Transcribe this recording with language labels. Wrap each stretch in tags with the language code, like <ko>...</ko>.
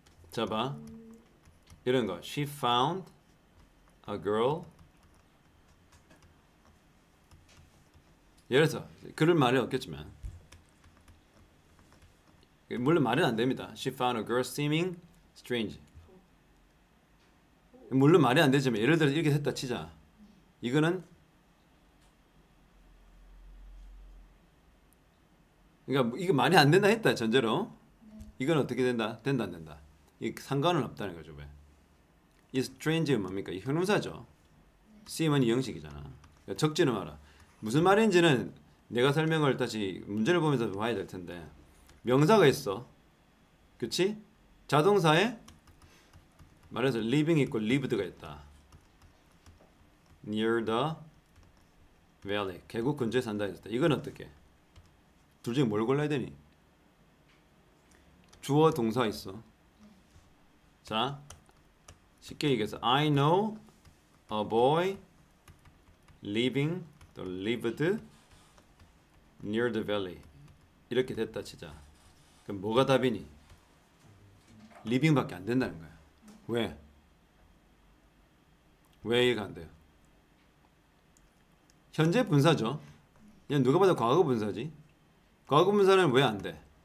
<ko>자 봐. 이런 거.</ko> <en>She found a girl</en> <ko>예를 들어서 그럴 말은 없겠지만 물론 말은 안 됩니다.</ko> <en>She found a girl seeming strange.</en> <ko>물론 말이 안 되지만 예를 들어서 이렇게 했다 치자. 이거는 그러니까 이거 말이 안 된다 했다 전제로. 이건 어떻게 된다? 된다 안 된다. 이 상관은 없다는 거죠. 왜? 이 strange는 뭡니까? 이 형용사죠. seem은 이 형식이잖아. 그러니까 적지는 마라. 무슨 말인지는 내가 설명을 다시 문제를 보면서 봐야 될 텐데 명사가 있어. 그치? 자동사에 말해서 living 있고 lived가 있다.</ko> <en>near the valley.</en> <ko>계곡 근처에 산다 했다. 이건 어떻게? 둘 중에 뭘 골라야 되니? 주어 동사 있어. 자, 쉽게 얘기해서</ko> <en>I know a boy living or lived near the valley.</en> <ko>이렇게 됐다 치자. 그럼 뭐가 답이니? living밖에 안 된다는 거야. 왜? 왜 이해가 안 돼요? 현재 분사죠. 얘는 누가 봐도 과거 분사지. 과거 분사는 왜 안 돼?</ko>